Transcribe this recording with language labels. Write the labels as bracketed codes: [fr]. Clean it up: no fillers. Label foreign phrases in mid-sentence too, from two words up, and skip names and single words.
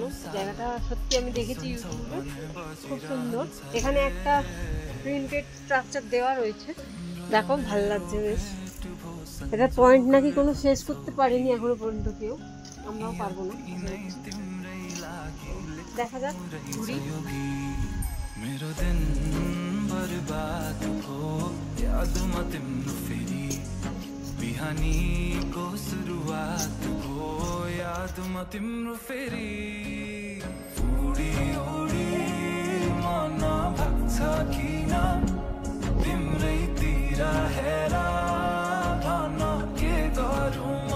[bn] জায়গাটা সত্যি আমি দেখেছি ইউটিউবে, খুব সুন্দর। এখানে একটা [en] printed structure [bn] দেওয়া রয়েছে, দেখো ভালো লাগছে বেশ। এটা পয়েন্ট নাকি কোনো শেষ করতে পারেনি এখনো পর্যন্ত কেউ, আমরাও পারবো না। দেখা যাক, ঘুরি। [ne] मेरो दिन बर्बाद भयो यादमा तिम्रो फेरि बिहानीको सुरुवात भयो यादमा तिम्रो फेरि उडी उडी मन भाग्छ किन तिम्रैतिर हेर भन के गरौँ